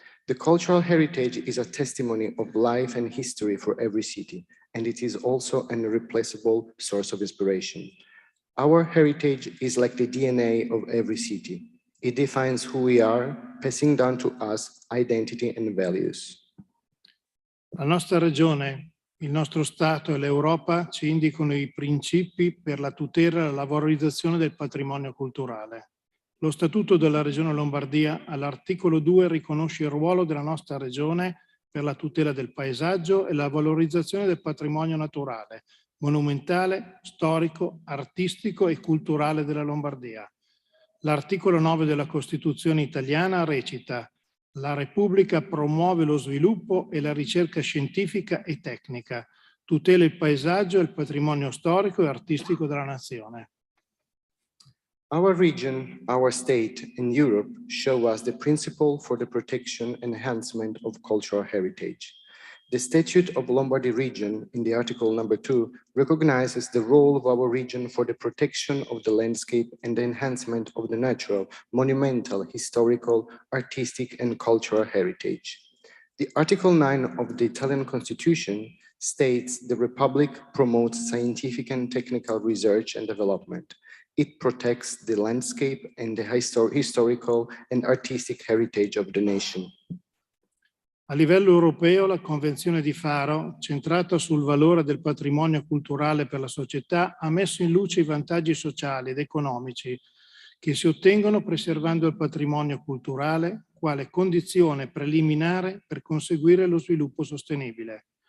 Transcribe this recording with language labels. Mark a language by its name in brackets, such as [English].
[English] The cultural heritage is a testimony of life and history for every city, and it is also an irreplaceable source of inspiration. Our heritage is like the DNA of every city. It defines who we are, passing down to us identity and values. [Italian] La nostra regione, il nostro Stato e l'Europa ci indicano i principi per la tutela e la valorizzazione del patrimonio culturale. Lo Statuto della Regione Lombardia all'articolo 2 riconosce il ruolo della nostra regione per la tutela del paesaggio e la valorizzazione del patrimonio naturale, monumentale, storico, artistico e culturale della Lombardia. L'articolo 9 della Costituzione italiana recita: la Repubblica promuove lo sviluppo e la ricerca scientifica e tecnica, tutela il paesaggio e il patrimonio storico e artistico della nazione. [English] Our region, our state, and Europe show us the principle for the protection and enhancement of cultural heritage. The Statute of Lombardy Region, in the article number 2, recognizes the role of our region for the protection of the landscape and the enhancement of the natural, monumental, historical, artistic, and cultural heritage. The Article 9 of the Italian Constitution states the Republic promotes scientific and technical research and development. It protects the landscape and the historical and artistic heritage of the nation. [Italian] A livello europeo, la Convenzione di Faro, centrata sul valore del patrimonio culturale per la società, ha messo in luce i vantaggi sociali ed economici che si ottengono preservando il patrimonio culturale quale condizione preliminare per conseguire lo sviluppo sostenibile.